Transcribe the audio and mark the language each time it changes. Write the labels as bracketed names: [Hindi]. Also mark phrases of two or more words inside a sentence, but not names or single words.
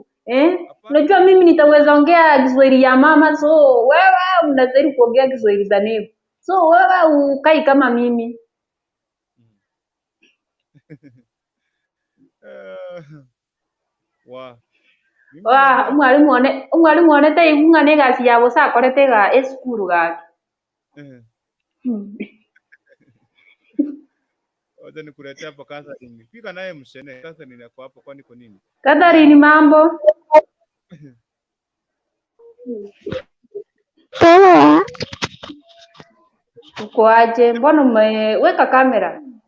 [Swahili] Unajua mimi nitaweza ongea Kiswahili ya mama, so wewe unastahili kuongea Kiswahili sanifu. So wewe ukai kama mimi. [Gusii] Mwalimu onete ing'ane gasi yabo sakorete ga eskuru gake. [Swahili] Wacha nikuletea hapo Catherine. Pika naye mshene. Catherine yako hapo kwani kwa nini? Catherine mambo. Poa. Uko aje? Mbona umeweka kamera?